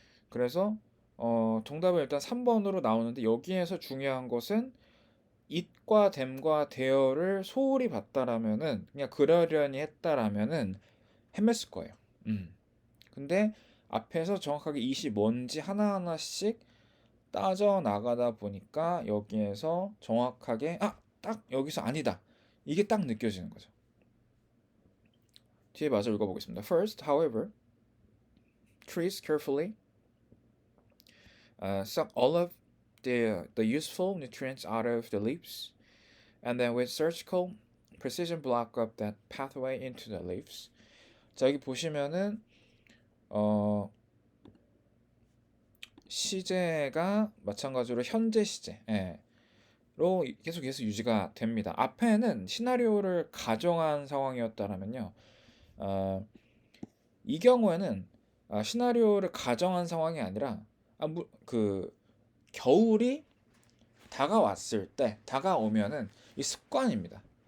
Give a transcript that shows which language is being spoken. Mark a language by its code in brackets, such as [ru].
[ko] 그래서 정답은 일단 3번으로 나오는데 여기에서 중요한 것은 it과 them과 there를 소홀히 봤다라면은 그냥 그러려니 했다라면은 헤맸을 거예요. 근데 앞에서 정확하게 it이 뭔지 하나하나씩 따져 나가다 보니까 여기에서 정확하게 딱 여기서 아니다. 이게 딱 느껴지는 거죠. 뒤에 마저 읽어보겠습니다. [en] First, however, trees carefully suck all of the useful nutrients out of the leaves, and then with surgical precision block up that pathway into the leaves. [ko] 자, 여기 보시면은 어, 시제가 마찬가지로 현재 시제. 로 계속 유지가 됩니다. 앞에는 시나리오를 가정한 상황이었다라면요. 어, 이 경우에는 시나리오를 가정한 상황이 아니라 그 겨울이 다가왔을 때 다가오면은 이 습관입니다.